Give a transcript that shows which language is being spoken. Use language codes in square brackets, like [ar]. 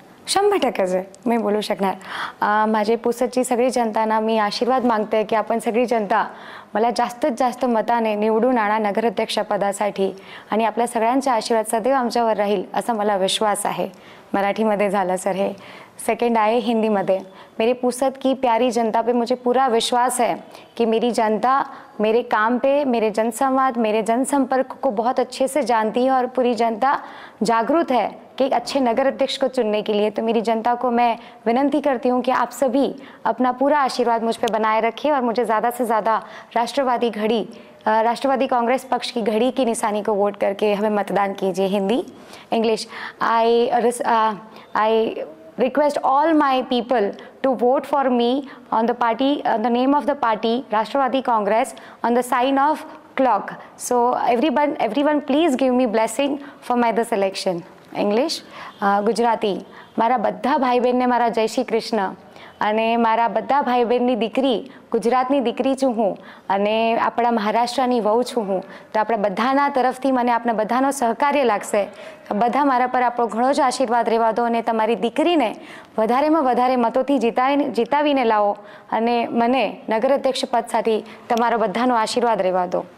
[mr] 100% मी बोलू शकणार. माझे पुसदची सगळी जनतांना मी आशीर्वाद मागते की आपण सगळी जनता मला जास्तीत जास्त मताने निवडून आणा नगराध्यक्षपदासाठी आणि आपल्या सगळ्यांचा आशीर्वाद सदैव आमच्यावर राहील असा मला विश्वास आहे. मराठीमध्ये झालं सर हे. [hi] सेकंड आए हिंदी में। मेरे पुसद की प्यारी जनता पे मुझे पूरा विश्वास है कि मेरी जनता मेरे काम पे, मेरे जनसंवाद, मेरे जनसंपर्क को बहुत अच्छे से जानती है और पूरी जनता जागरूक है कि एक अच्छे नगर अध्यक्ष को चुनने के लिए। तो मेरी जनता को मैं विनती करती हूँ कि आप सभी अपना पूरा आशीर्वाद मुझ पे बनाए रखें और मुझे ज़्यादा से ज़्यादा राष्ट्रवादी कांग्रेस पक्ष की घड़ी की निशानी को वोट करके हमें मतदान कीजिए। Hindi, English. [en] I request all my people to vote for me on the party, the name of the party, Rashtrawadi Congress, on the sign of clock. So everyone please give me blessing for my this election. English, Gujarati. [gu] મારા બધા ભાઈ બહેનને મારા જય શ્રી કૃષ્ણ અને મારા બધા ભાઈ બહેનની દીકરી ગુજરાતની દીકરી છું હું અને આપણા મહારાષ્ટ્રની વહુ છું હું, તો આપણા બધાના તરફથી મને આપણા બધાનો સહકાર્ય લાગશે. બધા મારા પર આપણો ઘણો જ આશીર્વાદ રહેવા દો અને તમારી દીકરીને વધારેમાં વધારે મતોથી જીતાવીને લાવો અને મને નગર અધ્યક્ષ પદ સાથે તમારો બધાનો આશીર્વાદ રહેવા દો.